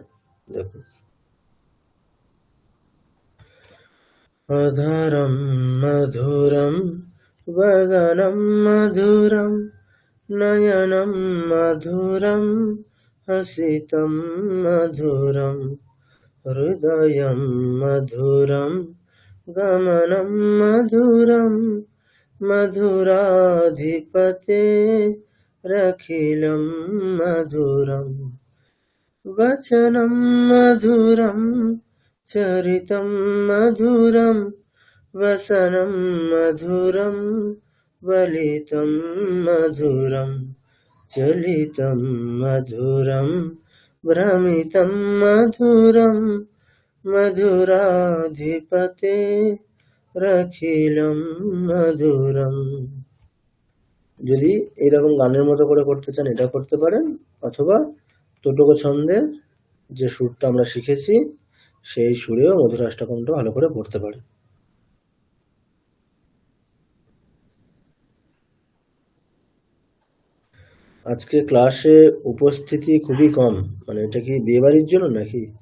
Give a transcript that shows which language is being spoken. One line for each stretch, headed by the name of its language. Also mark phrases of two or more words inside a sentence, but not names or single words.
Sanskrit: দেখুন, অধরম মধুরম বদনম মধুরম নয়নম মধুরম হসিতম মধুরম হৃদয়ম মধুরম গমনম মধুরম মধুরাধিপতে রখিলম মধুরম वचनं मधुरं चरितं मधुरं वसनं मधुरं वलितं मधुरं चलितं मधुरं भ्रमितं मधुरं मधुराधिपते रखिलं मधुरम्।
Bangla: যদি এরকম গানের মতো করে করতে চান এটা করতে পারেন, অথবা টোটক ছন্দের যে সুরটা আমরা শিখেছি সেই সুরেও মধুরাষ্টকমটা ভালো করে পড়তে পারেন। আজকে ক্লাসে উপস্থিতি খুবই কম, মানে এটা কি বিয়ে বাড়ির জন্য নাকি?